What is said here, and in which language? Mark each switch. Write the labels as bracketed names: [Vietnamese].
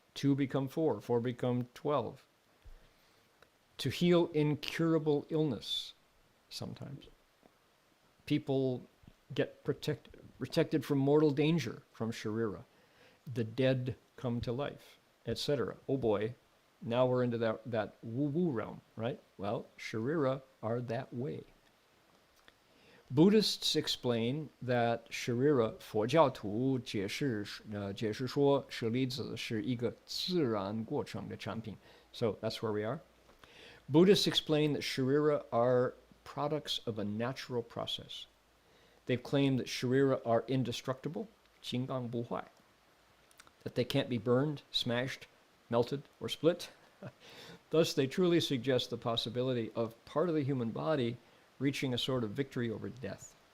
[English] 2 become 4, 4 become 12. To heal incurable illness, sometimes. People get protected from mortal danger from Sharira. The dead come to life, etc. Oh boy, now we're into that woo-woo realm, right? Well, Sharira are that way. Buddhists explain that Sharira, [Chinese] 佛教徒解释说舍利子是一个自然过程的产品. [English] So that's where we are. Buddhists explain that Sharira are products of a natural process. They've claimed that Sharira are indestructible, 金刚不坏, that they can't be burned, smashed, melted, or split. Thus, they truly suggest the possibility of part of the human body reaching a sort of victory over death.